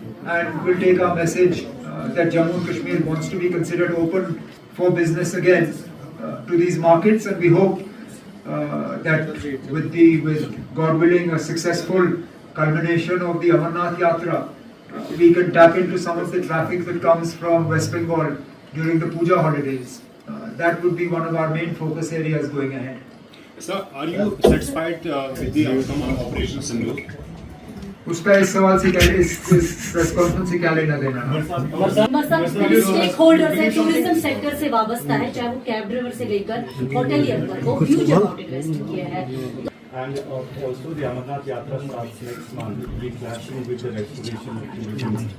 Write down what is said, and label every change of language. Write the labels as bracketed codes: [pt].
[en] And we'll take our message that Jammu and Kashmir wants to be considered open for business again to these markets, and we hope that with God willing a successful culmination of the Amarnath Yatra, we can tap into some of the traffic that comes from West Bengal during the Puja holidays. That would be one of our main focus areas going ahead. Sir, are you satisfied with the outcome of Operation Sindoor? [hi] उसका इस सवाल से क्या इस press conference से क्या लेना देना? स्टेक होल्डर्स है, टूरिज्म सेक्टर से वाबस्ता है, चाहे वो कैब ड्राइवर से लेकर होटेलियर पर, वो [en] huge amount invest [hi] किया है. [en] And also the Amarnath Yatra starts next month. We clashing with the restoration of tourism.